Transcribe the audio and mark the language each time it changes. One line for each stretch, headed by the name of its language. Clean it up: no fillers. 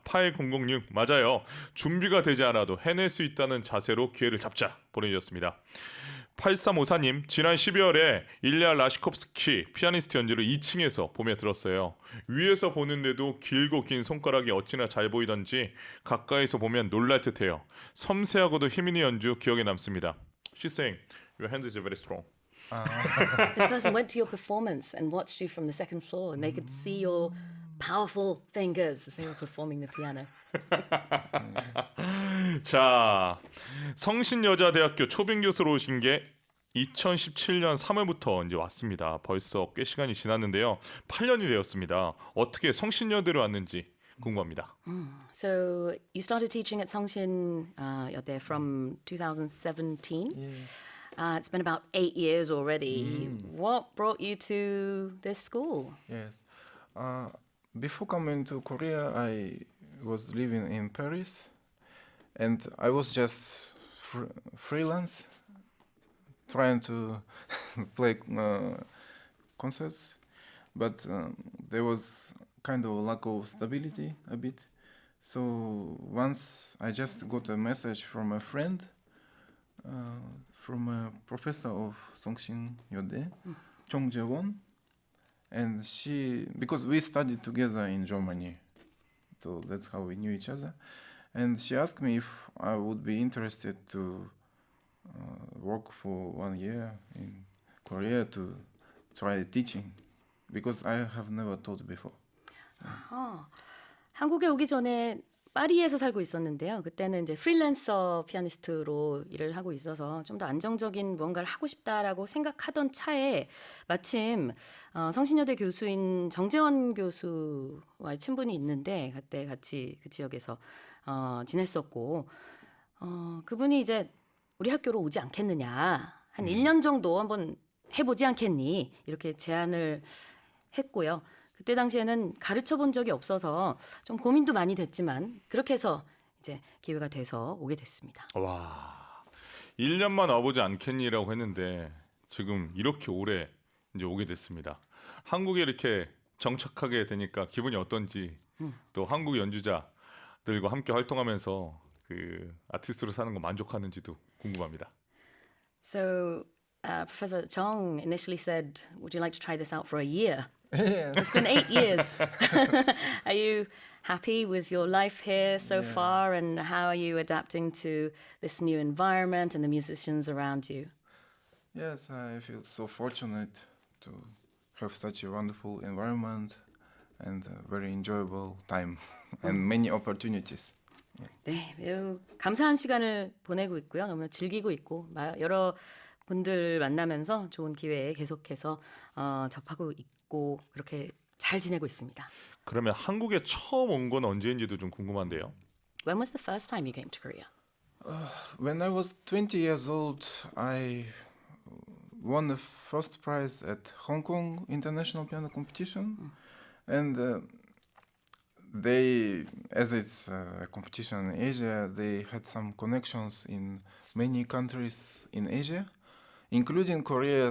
Korean: 8006 맞아요. 준비가 되지 않아도 해낼 수 있다는 자세로 기회를 잡자 보내주셨습니다. 8354님, 지난 12월에 일리아 라시콥스키 피아니스트 연주를 2층에서 보며 들었어요. 위에서 보는데도 길고 긴 손가락이 어찌나 잘 보이던지 가까이서 보면 놀랄 듯해요. 섬세하고도 힘있는 연주 기억에 남습니다.
English: She's saying, your hands is very strong. This person went to your performance and watched you from the second floor, and they could see your powerful fingers as they were performing the piano.
Korean: 자, 성신여자대학교 초빙 교수로 오신 게 2017년 3월부터 이제 왔습니다. 벌써 꽤 시간이 지났는데요. 8년이 되었습니다. 어떻게 성신여대로 왔는지 궁금합니다.
English: So you started teaching at Songshin Yode from 2017. It's been about 8 years already. What brought you to this school? Yes. Before coming to Korea, I was living in Paris, and I was just freelance, trying to play concerts, but there was kind of lack of stability a bit. So once I just got a message from a friend, from a professor of Songshin Yode, Chong Jae-won, and she, because we studied together in Germany, so that's how we knew each other. And she asked me if I would be interested to work for 1 year in Korea to try teaching, because I have never taught before.
Korean: 한국에 오기 전에 파리에서 살고 있었는데요. 그때는 이제 프리랜서 피아니스트로 일을 하고 있어서 좀 더 안정적인 무언가를 하고 싶다라고 생각하던 차에 마침 성신여대 교수인 정재원 교수와의 친분이 있는데 그때 같이 그 지역에서 지냈었고 그분이 이제 우리 학교로 오지 않겠느냐, 한 1년 정도 한번 해보지 않겠니, 이렇게 제안을 했고요. 그때 당시에는 가르쳐 본 적이 없어서 좀 고민도 많이 됐지만 그렇게 해서 이제 기회가 돼서 오게 됐습니다. 와, 1년만 와보지 않겠니라고 했는데 지금 이렇게 오래 이제 오게 됐습니다. 한국에 이렇게 정착하게 되니까 기분이 어떤지, 또 한국 연주자들과 함께 활동하면서 그 아티스트로 사는 거 만족하는지도 궁금합니다.
English: So Professor Chong initially said, "Would you like to try this out for a year?" Yes. It's been 8 years. Are you happy with your life here so far, and how are you adapting to this new environment and the musicians around you? Yes, I feel so fortunate to have such a wonderful environment and a very enjoyable time and many opportunities.
Korean: 네, 매우 감사한 시간을 보내고 있고요. 너무 즐기고 있고 여러 분들 만나면서 좋은 기회에 계속해서 접하고 있고 그렇게 잘 지내고 있습니다. 그러면 한국에 처음 온 건 언제인지도 좀 궁금한데요.
English: When was the first time you came to Korea? When I was 20 years old, I won the first prize at Hong Kong International Piano Competition, and they, as it's a competition in Asia, they had some connections in many countries in Asia, including Korea.